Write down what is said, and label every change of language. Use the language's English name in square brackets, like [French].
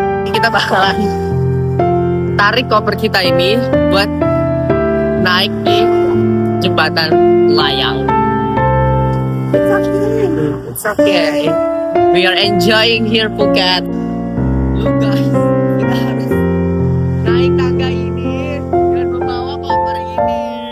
[Indonesian] Kita bakalan tarik koper kita ini buat naik di jembatan layang. [English] It's okay. We are enjoying here Phuket. Look guys, [Indonesian] kita harus naik tangga ini dan membawa koper ini.